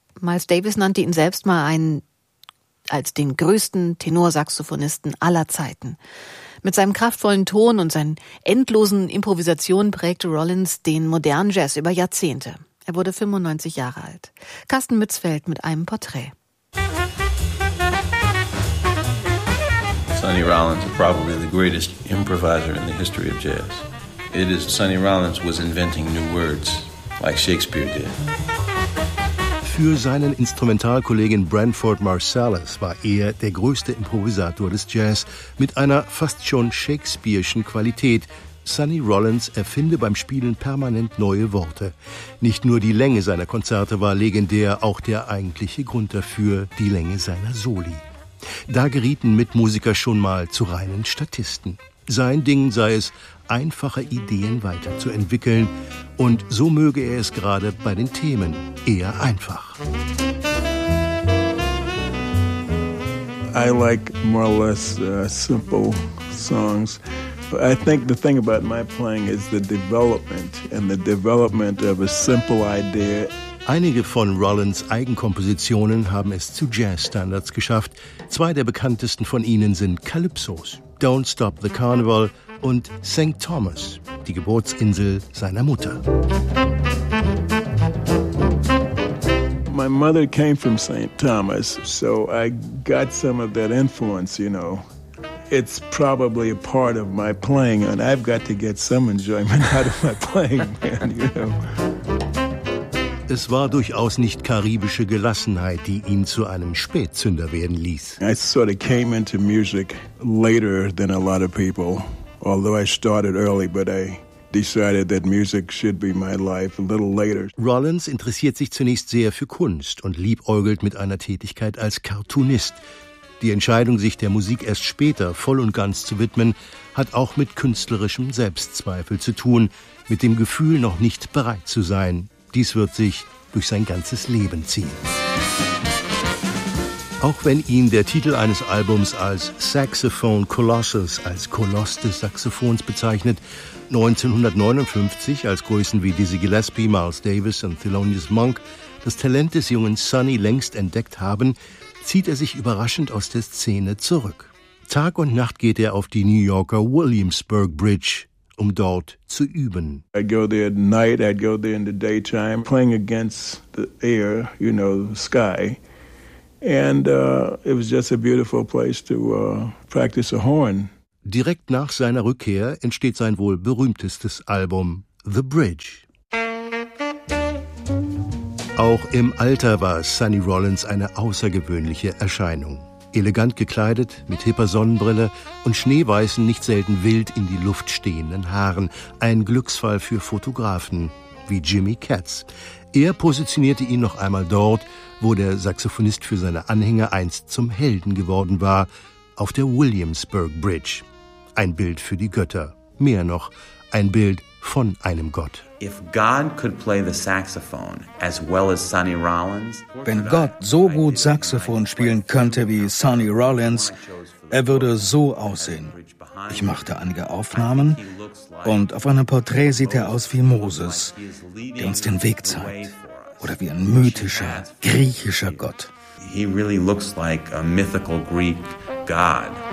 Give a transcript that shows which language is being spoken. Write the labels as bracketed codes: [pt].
[de] Miles Davis nannte ihn selbst mal als den größten Tenorsaxophonisten aller Zeiten. Mit seinem kraftvollen Ton und seinen endlosen Improvisationen prägte Rollins den modernen Jazz über Jahrzehnte. Er wurde 95 Jahre alt. Carsten Mützfeld mit einem Porträt. [en] Sonny Rollins is probably the greatest improviser in the history of jazz. It is Sonny Rollins was inventing new words, like Shakespeare did. [de] Für seinen Instrumentalkollegen Branford Marsalis war er der größte Improvisator des Jazz mit einer fast schon shakespearischen Qualität. Sonny Rollins erfinde beim Spielen permanent neue Worte. Nicht nur die Länge seiner Konzerte war legendär, auch der eigentliche Grund dafür, die Länge seiner Soli. Da gerieten Mitmusiker schon mal zu reinen Statisten. Sein Ding sei es, einfache Ideen weiterzuentwickeln. Und so möge er es gerade bei den Themen eher einfach. [en] I like more or less simple songs. I think the thing about my playing is the development and the development of a simple idea. [de] Einige von Rollins' Eigenkompositionen haben es zu Jazz-Standards geschafft. Zwei der bekanntesten von ihnen sind Calypsos, Don't Stop the Carnival und St. Thomas, die Geburtsinsel seiner Mutter. [en] My mother came from St. Thomas, so I got some of that influence, you know. It's probably a part of my playing, and I've got to get some enjoyment out of my playing, man, you know. [de] Es war durchaus nicht karibische Gelassenheit, die ihn zu einem Spätzünder werden ließ. [en] I sort of came into music later than a lot of people, although I started early, but I decided that music should be my life a little later. [de] Rollins interessiert sich zunächst sehr für Kunst und liebäugelt mit einer Tätigkeit als Cartoonist. Die Entscheidung, sich der Musik erst später voll und ganz zu widmen, hat auch mit künstlerischem Selbstzweifel zu tun, mit dem Gefühl, noch nicht bereit zu sein. Dies wird sich durch sein ganzes Leben ziehen. Auch wenn ihn der Titel eines Albums als Saxophone Colossus, als Koloss des Saxophons bezeichnet, 1959, als Größen wie Dizzy Gillespie, Miles Davis und Thelonious Monk das Talent des jungen Sonny längst entdeckt haben, zieht er sich überraschend aus der Szene zurück. Tag und Nacht geht er auf die New Yorker Williamsburg Bridge, um dort zu üben. [en] I'd go there at night, I'd go there in the daytime, playing against the air, you know, the sky. And it was just a beautiful place to practice a horn. [de] Direkt nach seiner Rückkehr entsteht sein wohl berühmtestes Album, The Bridge. Auch im Alter war Sonny Rollins eine außergewöhnliche Erscheinung. Elegant gekleidet, mit hipper Sonnenbrille und schneeweißen, nicht selten wild in die Luft stehenden Haaren. Ein Glücksfall für Fotografen wie Jimmy Katz. Er positionierte ihn noch einmal dort, wo der Saxophonist für seine Anhänger einst zum Helden geworden war, auf der Williamsburg Bridge. Ein Bild für die Götter. Mehr noch, ein Bild von einem Gott. [en] If God could play the saxophone as well as Sonny Rollins, [de] wenn Gott so gut Saxophon spielen könnte wie Sonny Rollins, er würde so aussehen. Ich machte einige Aufnahmen und auf einem Porträt sieht er aus wie Moses, der uns den Weg zeigt. Oder wie ein mythischer, griechischer Gott. [en] He really looks like a mythical Greek god.